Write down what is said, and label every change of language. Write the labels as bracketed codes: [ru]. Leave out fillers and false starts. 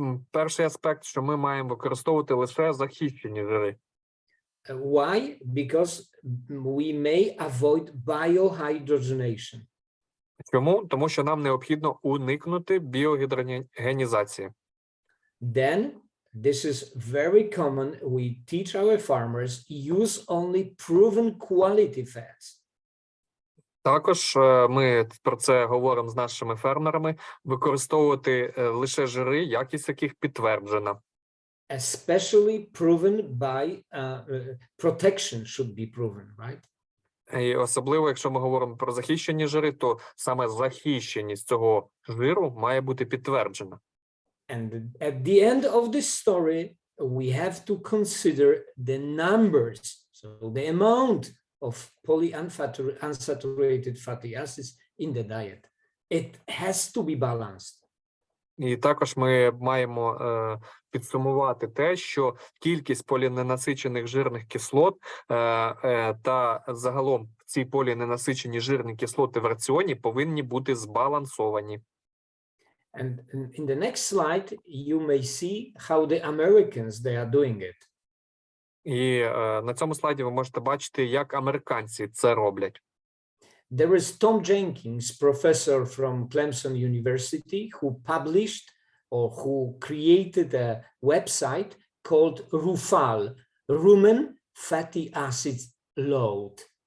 [uk] Перший аспект, що ми маємо використовувати лише захищені жири. [en] Why? Because we may avoid biohydrogenation. [uk] Чому? Тому що нам необхідно уникнути біогідрогенізації. [en] Then, this is very common, we teach our farmers, use only proven quality fats. [uk] Також ми про це говоримо з нашими фермерами, використовувати лише жири, якість яких підтверджена. [en] Especially proven by protection should be proven, right? [uk] І особливо, якщо ми говоримо про захищені жири, то саме захищеність цього жиру має бути підтверджена. [en] And at the end of the story, we have to consider the numbers, so the amount of polyunsaturated fatty acids in the diet. It has to be balanced. [uk] І також ми маємо підсумувати те, що кількість поліненасичених жирних кислот та загалом ці поліненасичені жирні кислоти в раціоні повинні бути збалансовані. [en] And in the next slide, you may see how the Americans, they are doing it. [uk] І на цьому слайді ви можете бачити, як американці це роблять. [en] There is Tom Jenkins, professor from Clemson University, who published or who created a website called RUFAL, Rumen Fatty Acids Load.